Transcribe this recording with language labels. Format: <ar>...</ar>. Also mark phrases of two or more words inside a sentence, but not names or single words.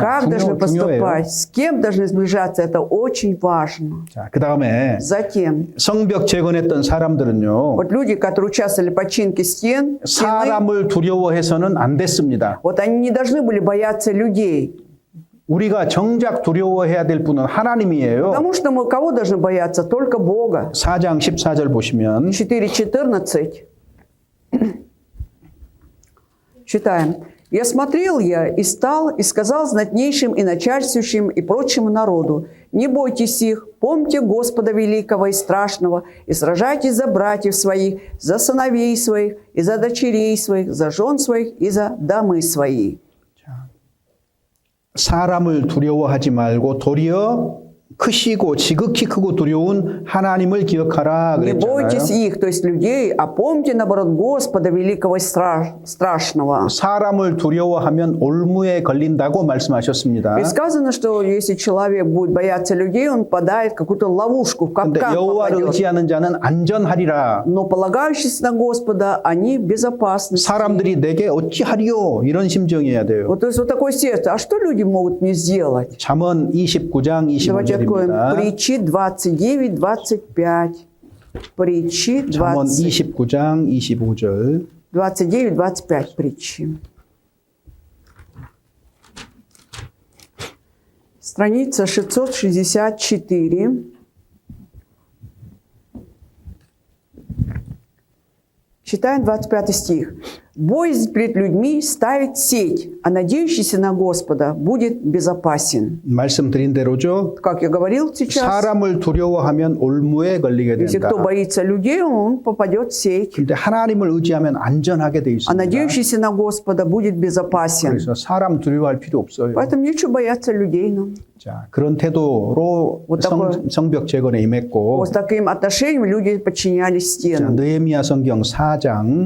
<ru>как должны</ru> <ko>중요해요.</ko> <ru>поступать, с кем должны сближаться, это очень важно.</ru> <ko>자, 그 다음에</ko> <ru>Затем,</ru> <ko>성벽 재건했던 사람들은요.</ko> <ru>вот люди, которые участвовали в починке стены,</ru> <ko>사람을 두려워해서는 안 됐습니다.</ko> <ru>вот они не должны были бояться людей.</ru> <ko>우리가 정작 두려워해야 될 분은 하나님이에요.</ko> <ru>Потому что мы кого должны бояться? Только Бога.</ru> <ko>4장 14절 보시면 4:14.</ko> <ru>Читаем. «Я смотрел и стал, и сказал знатнейшим и начальствующим и прочему народу, не бойтесь их, помните Господа великого и страшного, и сражайтесь за братьев своих, за сыновей своих, и за дочерей своих, за жен своих, и за домы свои».</ru> <ko>사람을 두려워하지 말고 도리어 크시고 지극히 크고 두려운 하나님을 기억하라</ko> <ru>Не бойтесь</ru> <ko>그랬잖아요.</ko> <ru>их, то есть людей, а помните, наоборот, Господа великого и страшного.</ru> <ko>사람을 두려워하면 올무에 걸린다고 말씀하셨습니다.</ko> <ru>И сказано, что если человек будет бояться людей, он попадает в какую-то ловушку, в</ru> <ko>근데</ko> <ru>капкан</ru> <ko>여호와를</ko> <ru>попадет.</ru> <ko>의지하는 자는 안전하리라.</ko> <ru>Но полагающиеся на Господа, они безопасны.</ru> <ko>사람들이 내게 어찌하리요? 이런 심정이어야 돼요.</ko> <ru>Вот, то есть вот такое сердце. А что люди могут мне сделать?</ru> <ko>잠언 29장</ko> <ru>Давайте откроем</ru> <ko>25절입니다.</ko> <ru>Притчи 29-25. Притчи</ru> <ko>잠언 20, 29장 25절.</ko> <ru>29-25 притчи. Страница 664. Читаем 25 стих. «Боязнь перед людьми ставит сеть, а надеющийся на Господа будет безопасен».</ru> <ko>말씀드린 대로죠.</ko> <ru>Как я говорил сейчас,</ru> <ko>사람을 두려워하면 올무에 걸리게</ko> <ru>если</ru> <ko>된다.</ko> <ru>кто боится людей, он попадет в сеть.</ru> <ko>근데 하나님을 의지하면 안전하게 돼</ko> <ru>А</ru> <ko>있습니다.</ko> <ru>надеющийся на Господа будет безопасен.</ru> <ko>그래서 사람 두려워할 필요 없어요.</ko> <ru>Поэтому нечего бояться людей нам.</ru> <ko>자, 그런 태도로</ko> <ru>Вот такое.</ru> <ko>성벽 재건에 임했고</ko> <ru>Вот с таким отношением люди подчинялись</ru> <ko>자,</ko> <ru>стенам.</ru> <ko>느헤미야 성경 4장</ko>